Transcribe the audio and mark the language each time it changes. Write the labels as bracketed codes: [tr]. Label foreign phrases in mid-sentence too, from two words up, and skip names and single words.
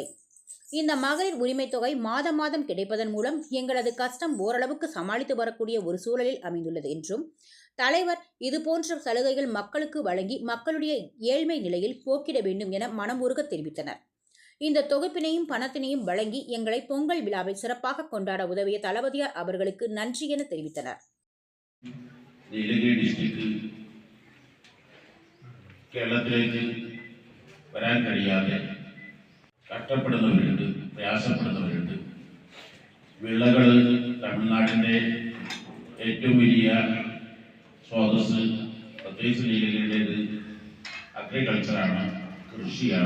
[ta] இந்த மகளிர் உரிமை தொகை மாதம் மாதம் கிடைப்பதன் மூலம் எங்களது கஷ்டம் ஓரளவுக்கு சமாளித்து வரக்கூடிய ஒரு சூழலில் அமைந்துள்ளது என்றும், தலைவர் இதுபோன்ற சலுகைகள் மக்களுக்கு வழங்கி மக்களுடைய ஏழ்மை நிலையில் போக்கிட வேண்டும் என மனமுருக தெரிவித்தனர். இந்த தொகுப்பினையும் பணத்தினையும் வழங்கி எங்களை பொங்கல் விழாவை சிறப்பாக கொண்டாட உதவிய தளபதியார் அவர்களுக்கு நன்றி என தெரிவித்தனர். [ml] കേരളത്തിലേക്ക് വരാൻ കഴിയാതെ കഷ്ടപ്പെടുന്നവരുണ്ട്, പ്രയാസപ്പെടുന്നവരുണ്ട്. വിളകൾ തമിഴ്നാടിൻ്റെ ഏറ്റവും വലിയ സ്രോതസ്, പ്രത്യേകിച്ച് നീലഗിരിയുടേത് അഗ്രികൾച്ചറാണ്, കൃഷിയാണ്.